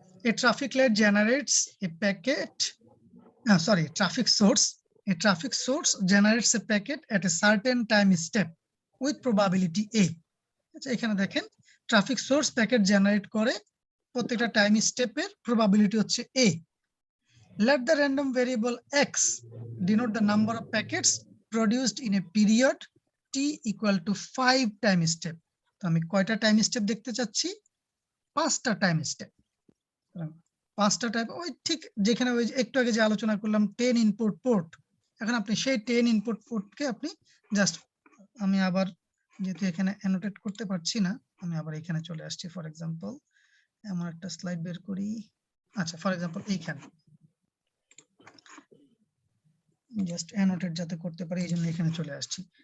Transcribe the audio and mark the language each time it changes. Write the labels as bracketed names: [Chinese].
[English] A traffic light generates a packet, traffic source. A traffic source generates a packet at a certain time step with probability A. [Bangla] আচ্ছা, এখানে দেখেন traffic source packet generate করে, প্রত্যেকটা time স্টেপের probability হচ্ছে A. [English] Let the random variable x denote the number of packets produced in a period t equal to 5 time step. [Bangla] তো আমি কয়টা time step দেখতে চাচ্ছি? 5টা টাইম স্টেপ। 5টা টাইপ, ওই ঠিক যেখানে ওই একটু আগে যে আলোচনা করলাম 10 ইনপুট পোর্ট। এখন আপনি সেই 10 ইনপুট পোর্টকে আপনি জাস্ট, আমি আবার যেহেতু এখানে অ্যানোটেট করতে পারছি না, আমি আবার এখানে চলে আসছি। ফর এক্সাম্পল এমন একটা স্লাইড বের করি। আচ্ছা, ফর এক্সাম্পল এইখানে জাস্ট অ্যানোটেট যাতে করতে পারি এই জন্য এখানে চলে আসছি।